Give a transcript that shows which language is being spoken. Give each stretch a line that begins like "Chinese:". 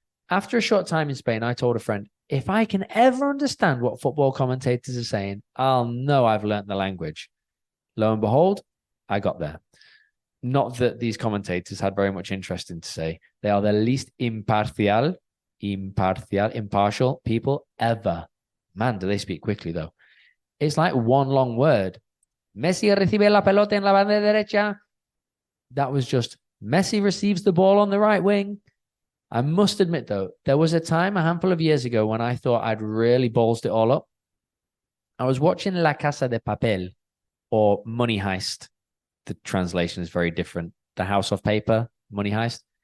English: After a short time in Spain, I told a friend, if I can ever understand what football commentators are saying, I'll know I've learnt the language. Lo and behold, I got there. Not that these commentators had very much interesting to say. They are the least impartial people ever. Man, do they speak quickly, though. It's like one long word.
Spanish: Messi recibe la pelota en la banda derecha.
English: That was just Messi receives the ball on the right wing. I must admit, though, there was a time a handful of years ago when I thought I'd really ballsed it all up. I was watching La Casa de Papel, or Money Heist. The translation is very different. The House of Paper, Money Heist.